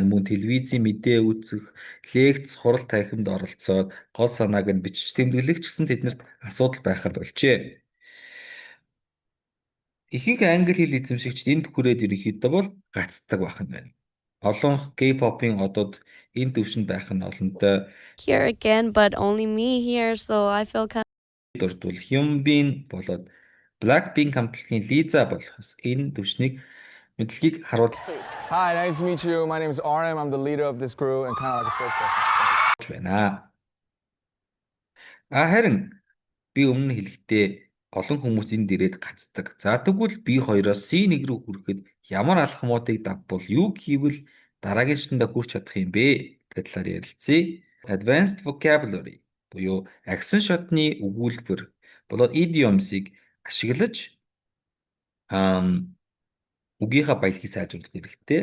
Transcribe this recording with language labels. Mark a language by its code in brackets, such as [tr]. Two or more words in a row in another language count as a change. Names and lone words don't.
[mn] Мөн телевизийн мэдээ үзэх, лекц, хурал танхимд оролцоод гол санааг нь бичиж тэмдэглэх ч гэсэн тэднэрт асуудал байхад болжээ. Ихэнх англи хэл эзэмшигчид энд хүрээд ерөнхийдөө бол гацдаг байх нь байна. Олон K-pop-ын одод энэ түвшинд байх нь олонтой. [en] Here again, but only me here, so I feel kind [mn] дурдвал Hyunbin болоод Blackpink хамтлагийн Lisa болохос энэ түвшнийг мэдлэгийг харуулж [en] Hi, nice to meet you. My name is RM. I'm the leader of this crew and kind of like a spokesperson. [mn] байна. Харин би өмнө хэлэхдээ олон хүмүүс энд ирээд гацдаг. За тэгвэл B2-оос C1 рүү хүрэхэд ямар алхмуудыг давбал юу хийвэл дараагийн шатнд хүрч чадах юм бэ гэдэг талаар ярилцъя. [en] Advanced vocabulary [mn] буюу агсан шатны өгүүлбэр болоод idioms-ыг ашиглаж үгийнхаа баялагийг сайжруулах хэрэгтэй.